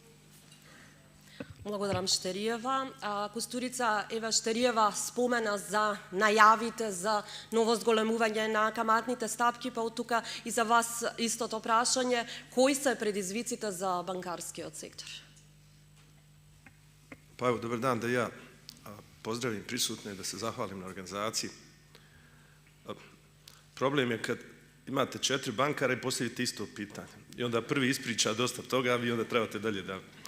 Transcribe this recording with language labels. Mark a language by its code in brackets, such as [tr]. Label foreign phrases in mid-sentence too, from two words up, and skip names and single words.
[mk] Благодарам, Штериева. Кустурица Ева Штериева спомена за најавите за ново зголемување на каматните стапки, па од тука и за вас истото прашање, кои се предизвиците за банкарскиот сектор? [sr] Pa evo, dobar dan, da ja pozdravim prisutne, da se zahvalim na organizaciji. Problem je kad imate 4 bankara i postavite isto pitanje. I onda prvi ispriča dosta toga, a vi onda trebate dalje da...